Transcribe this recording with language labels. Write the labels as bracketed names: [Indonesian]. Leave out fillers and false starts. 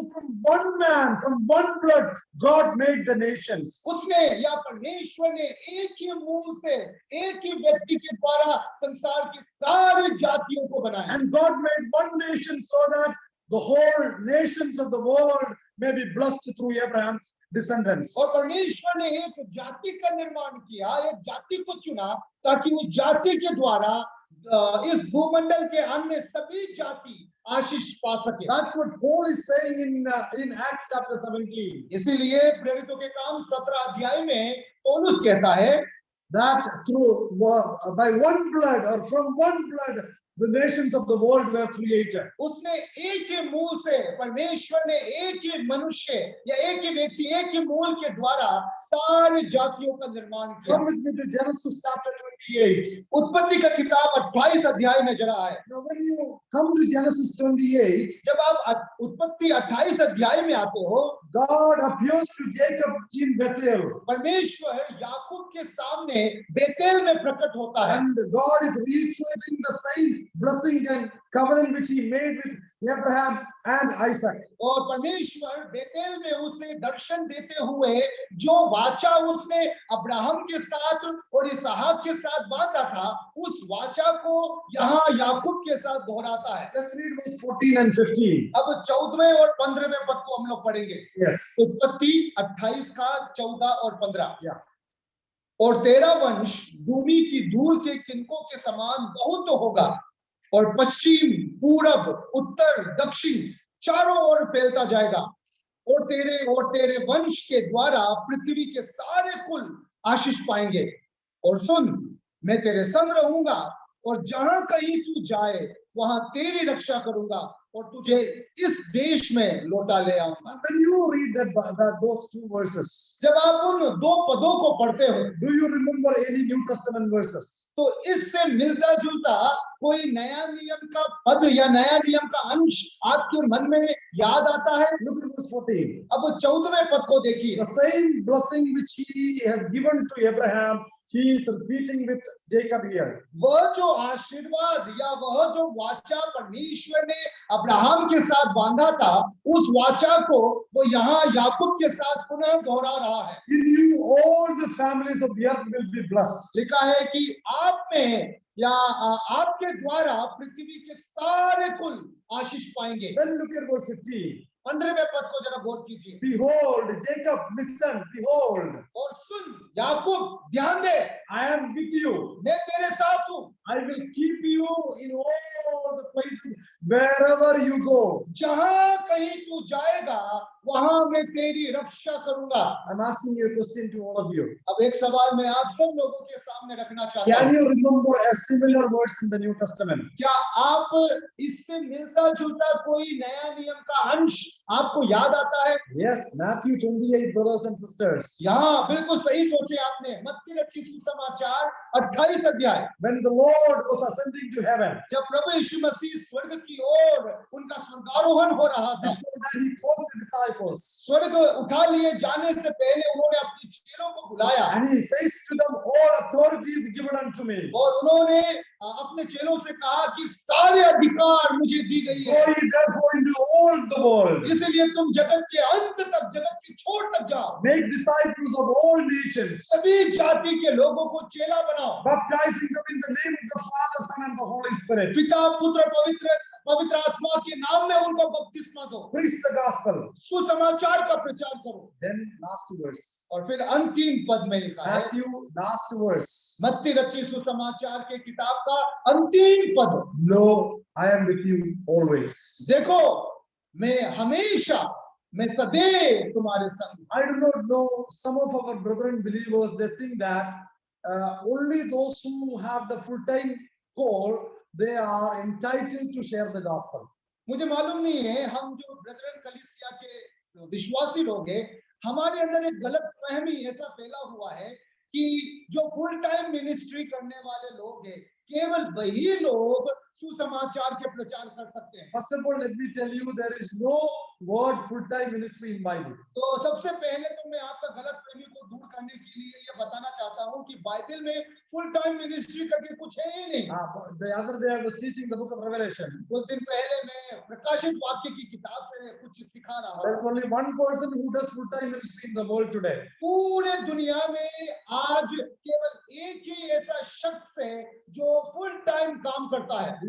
[English] So from one man, from one blood, God made the nations. [Hindi] उसने या परमेश्वर ने एक ही मूल से एक ही व्यक्ति के द्वारा संसार की सारी जातियों को बनाया। [English] And God made one nation so that the whole nations of the world may be blessed through Abraham's descendants. [Hindi] और परमेश्वर ने एक जाति का निर्माण किया, एक जाति को चुना ताकि उस जाति के द्वारा इस भूमंडल के अन्य सभी जाति आशीष पा सके। [English] That's what Paul is saying in Acts chapter 17. [Hindi] इसीलिए प्रेरितों के काम 17 अध्याय में पौलुस कहता है [English] That through by one blood or from one blood the nations of the world were created. [Hindi] उसने एक ही मूल से, परमेश्वर ने एक ही मनुष्य या एक ही व्यक्ति, एक ही मूल के द्वारा सारी जातियों का निर्माण किया। [English] Come with me to Genesis chapter 28. [Hindi] उत्पत्ति का किताब 28 अध्याय में जरा है। [English] Now when you come to Genesis 28, [Hindi] जब आप उत्पत्ति 28 अध्याय में आते हो, [English] God appears to Jacob in Bethel. [Hindi] परमेश्वर याकूब के सामने बेतेल में प्रकट होता है। [English] And God is reiterating the same blessing and covenant which he made with Abraham and Isaac. [Hindi] और परमेश्वर बेतेल में उसे दर्शन देते हुए जो वाचा उसने अब्राहम के साथ और इसहाक के साथ बांधा था, उस वाचा को यहाँ याकूब के साथ दोहराता है। [English] Let's read verse 14 and 15. [Hindi] अब 14वें और 15वें पद को हम लोग पढ़ेंगे। [English] Yes. [Hindi] उत्पत्ति 28 का 14 और 15। [English] Yeah. [Hindi] और तेरा वंश भूमि की धूल के किनकों के समान बहुत होगा और पश्चिम, पूरब, उत्तर, दक्षिण चारों ओर फैलता जाएगा और तेरे वंश के द्वारा पृथ्वी के सारे कुल आशीष पाएंगे। और सुन, मैं तेरे संग रहूंगा और जहां कहीं तू जाए वहां तेरी रक्षा करूंगा और तुझे इस देश में लौटा ले आऊंगा। [English] When you read those two verses, [Hindi] जब आप उन दो पदों को पढ़ते हो, [English] do you remember any New Testament verses? [Hindi] तो इससे मिलता जुलता कोई नया नियम का पद या नया नियम का अंश आपके मन में याद आता है? [English] Look at verse 14. [Hindi] अब 14वें पद को देखिए। [English] The same blessing which he has given to Abraham, he is repeating with Jacob here. [Hindi] वह जो आशीर्वाद या वह जो वाचा परमेश्वर ने अब्राहम के साथ बांधा था, उस वाचा को वो यहाँ याकूब के साथ पुनः दोहरा रहा है। [English] In you all the families of the earth will be blessed. [Hindi] लिखा है कि आप में या आपके द्वारा पृथ्वी के सारे कुल आशीष पाएंगे। [English] Then look at verse 15. [Hindi] 15वें पद को जरा गौर कीजिए। [English] Behold, Jacob, listen, behold, [Hindi] और सुन याकूब, ध्यान दे, [English] I am with you. [Hindi] मैं तेरे साथ हूँ। [English] I will keep you in all the places wherever you go. [Hindi] जहां कहीं तू जाएगा वहां मैं तेरी रक्षा करूंगा। [English] I'm asking you a question to all of you. [Hindi] अब एक सवाल मैं आप सब लोगों के सामने रखना चाहता [English] Can you remember a similar verse in the New Testament? [Hindi] क्या आप इससे मिलता जुलता कोई नया नियम का अंश आपको याद आता है? [English] Yes, Matthew 28, brothers and sisters. [Hindi] यहाँ बिल्कुल सही सोचे आपने। मत्ती रचित सुसमाचार 28 अध्याय। [English] When the Lord was ascending to heaven, [Hindi] जब प्रभु यीशु मसीह स्वर्ग की ओर उनका स्वर्गारोहण हो रहा था, [English] before that he called the disciples [Hindi] स्वर्ग उठा लिए जाने से पहले उन्होंने अपने चेलों को बुलाया [English] and he says to them, all authority is given unto me. [Hindi] और उन्होंने अपने चेलों से कहा कि सारे अधिकार मुझे दी गई [English] Go [Hindi] है, [English] ye therefore into all the world, [Hindi] इसलिए तुम जगत के अंत तक, जगत के छोर तक जाओ, [English] make disciples of all nations, [Hindi] सभी जाति के लोगों को चेला बनाओ, [English] baptizing them in the name of the Father, Son, and the Holy Spirit. [Hindi] पिता पुत्र पवित्र आत्मा के नाम में उनको बपतिस्मा दो, [English] Preach the gospel. [Hindi] सुसमाचार का प्रचार करो। [English] Then last verse, [Hindi] और फिर अंतिम पद में लिखा है, [English] Matthew, last verse. [Hindi] मत्ती रचित सुसमाचार के किताब का अंतिम पद, [English] Lo, I am with you always. [Hindi] देखो मैं हमेशा, मैं सदैव तुम्हारे संग। [English] I do not know, some of our brethren believers, they think that only those who have the full-time call, they are entitled to share the gospel. [Hindi] मुझे मालूम नहीं है हम जो ब्रदरन कलीसिया के विश्वासी लोग हैं, हमारे अंदर एक गलत फहमी ऐसा फैला हुआ है कि जो फुल टाइम मिनिस्ट्री करने वाले लोग हैं, केवल वही लोग सुसमाचार के प्रचार कर सकते हैं। [English] First of all, let me tell you, there is no word full-time ministry in Bible. [Hindi] तो सबसे पहले तो मैं आपका गलत फहमी को दूर करने के लिए ये बताना चाहता हूँ कि बाइबल में फुल टाइम मिनिस्ट्री करके कुछ है ही नहीं। [English] The other day I was teaching the book of Revelation. [Hindi] कुछ दिन पहले मैं प्रकाशित वाक्य की किताब से कुछ सिखा रहा [English] There is [Hindi] हूँ। [English] only one person who does full-time ministry in the world today. [Hindi] पूरे दुनिया में आज केवल एक ही ऐसा शख्स है जो फुल टाइम काम करता है।